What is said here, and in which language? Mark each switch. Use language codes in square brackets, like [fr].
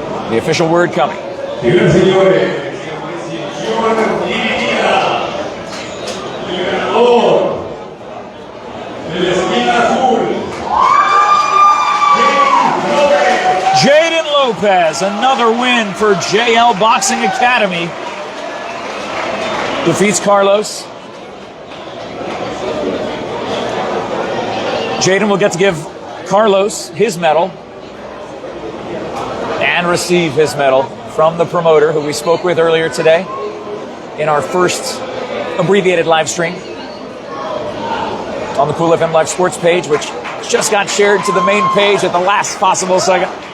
[en] The official word coming. [es] Señoras y señores, decisión dividida. El ganador de la esquina azul, [en] Jaden Lopez, another win for JL Boxing Academy. Defeats Carlos. Jaden will get to give Carlos his medal and receive his medal from the promoter who we spoke with earlier today in our first abbreviated live stream on the Cool FM Live Sports page, which just got shared to the main page at the last possible second.